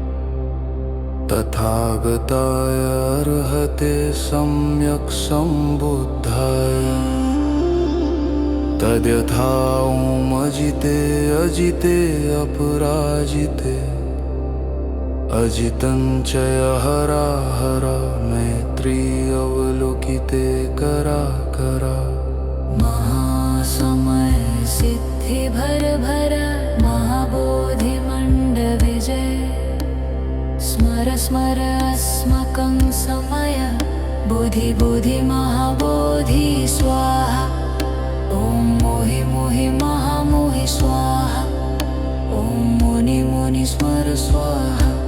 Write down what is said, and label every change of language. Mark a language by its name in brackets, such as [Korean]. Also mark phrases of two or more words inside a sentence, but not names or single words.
[Sanskrit] तथागताय अर्हते सम्यक् सम्बुद्धाय तद्यथा ॐ अजिते अजिते अपराजिते अजितं च हरा हरा मैत्री अवलोकिते करा करा महासमय सिद्धि भर भर महाबोधि मंड विजय स्मर स्मर अस्माकं समय बोधि बोधि महाबोधि स्वाहा ॐ मोहि मोहि महामोहि स्वाहा ॐ मुनि मुनि स्मर स्वाहा